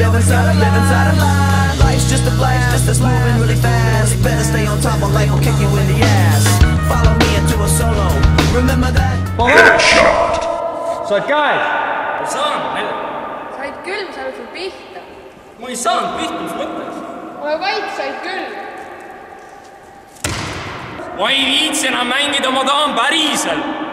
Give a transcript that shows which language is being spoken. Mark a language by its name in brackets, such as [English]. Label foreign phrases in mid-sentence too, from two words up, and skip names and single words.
[English] inside a line. Life's just a blast, just moving really fast. Better stay on top or life will kick you in the ass. Follow me into a solo, remember that? [Estonian] Headshot! Said käed? Ma saan, Nele. Said küll, ma sain sul pihta. Ma ei saanud pihta, mis mõttes? Ole vait, said küll. Ma ei viitsi enam mängida, ma tahan päriselt.